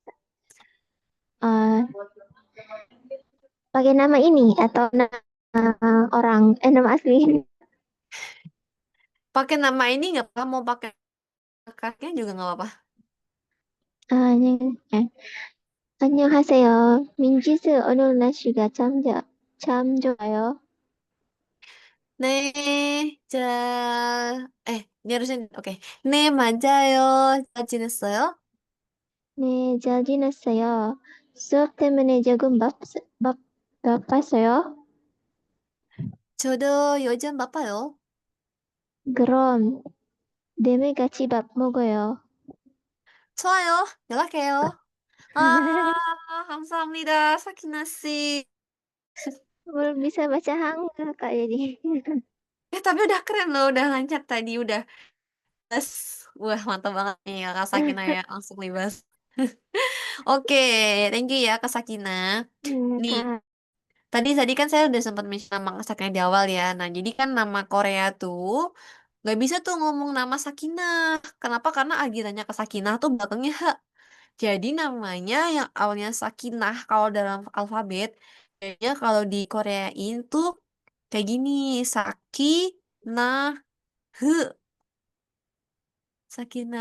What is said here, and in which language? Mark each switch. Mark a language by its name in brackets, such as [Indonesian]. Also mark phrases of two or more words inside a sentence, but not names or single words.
[Indonesian] Eh, pakai nama ini atau nama orang, nama asli. Pakai nama ini nggak apa, mau pakai kakeknya juga nggak apa-apa. Ini, [Korean] 안녕하세요. 민지스 오늘 날씨가 참 좋아요. 네, [Indonesian] ini oke. [Korean] 네, 맞아요. 잘 지냈어요? 네, 잘 지냈어요. 수업 때문에 조금 바빴어요. 저도 요즘 바빠요. 그럼 내일 같이 밥 먹어요. 좋아요. 연락해요. 아, 감사합니다. 사키나 씨. [Indonesian] Belum bisa baca hangul Kak jadi. Tapi udah keren loh, udah lancar tadi, udah les. Wah, mantap banget nih ya, Kak Sakina ya, langsung libas. Oke, [English] thank you [Indonesian] ya, Kak Sakina. Iya, Nih, Kak. tadi kan saya udah sempat mention nama Kak Sakina di awal ya. Nah, jadi kan nama Korea tuh nggak bisa tuh ngomong nama Sakinah. Kenapa? Karena agirannya ke Sakinah tuh belakangnya H. Jadi namanya yang awalnya Sakinah kalau dalam alfabet, kayaknya kalau di Koreain tuh kayak gini, Saki, nah, he, Sakinah.